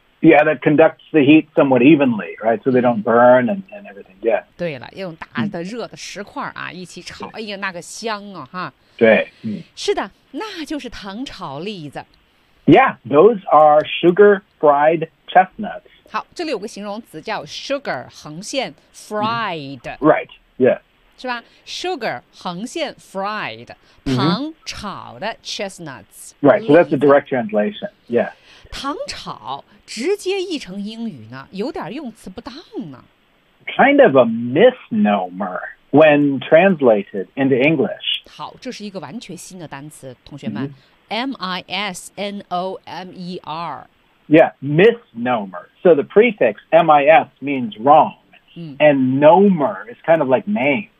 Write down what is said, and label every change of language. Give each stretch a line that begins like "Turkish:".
English: Yeah, that conducts the heat somewhat evenly, right? So they don't burn and everything, yeah.
Chinese: 对了用大的热的石块啊、嗯、一起炒哎呀那个香啊哈。对、嗯。是的那就是糖炒栗子。
English: Yeah, those are sugar fried chestnuts.
Chinese: 好这里有个形容词叫 sugar, 横线 fried.、
English: 嗯、right, yeah.
Chinese: 是吧 ？Sugar 横线 fried 糖炒的 chestnuts。
English: Right, so that's a direct translation. Yeah.
Chinese: 糖炒直接译成英语呢，有点用词不当呢。
English: Kind of a misnomer when translated into English.
Chinese: 好，这是一个完全新的单词，同学们。
English: Misnomer. Yeah, misnomer. So the prefix mis means wrong, and nomer is kind of like name.